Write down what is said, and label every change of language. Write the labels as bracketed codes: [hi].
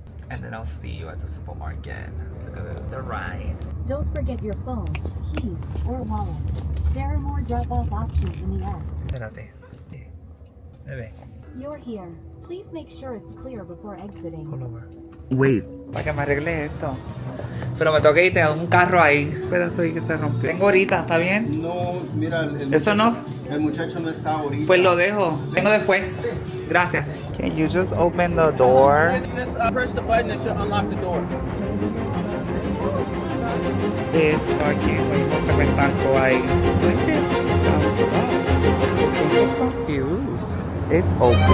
[en] And then I'll see you at the supermarket. Look at the ride. Don't forget your phone, keys, or wallet. There are more drop-off options in the app. [es] Espérate. Bebé. [en] You're here. Please make sure it's clear before exiting. Pull over. Wait. [es] Para que me arregle esto. Pero me tengo que ir, tengo un carro ahí. Un pedazo ahí que se rompió. Tengo ahorita, ¿está bien? No, mira, ¿Eso no? El muchacho no está ahorita. Pues lo dejo. Vengo después. Gracias. [en] Can you just open the door? Just press the button and she'll unlock the door. This fucking [es] cosa me estancó ahí. [en] Like this. I was confused. It's open.